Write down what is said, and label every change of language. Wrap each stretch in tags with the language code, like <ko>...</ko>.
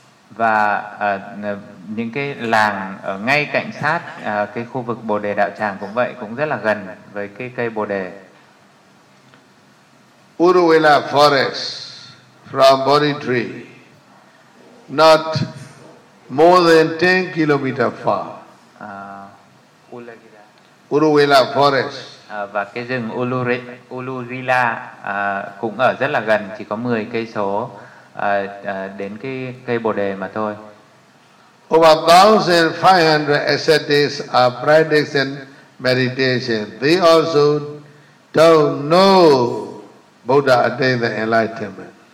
<vi>Và những cái làng ở ngay cạnh sát cái khu vực Bồ Đề Đạo Tràng cũng vậy, cũng rất là gần với cái cây Bồ Đề.</vi> <en>Uruvela Forest from Bodhi Tree, not more than 10 km far. Uruvela Forest.</en> <vi>Và cái rừng Ulurila cũng ở rất là gần, chỉ có 10 cây số đến cái cây Bồ Đề mà thôi.</vi> <en>Over 1,500 ascetics are practicing meditation. They also don't know Buddha attained the enlightenment.</en>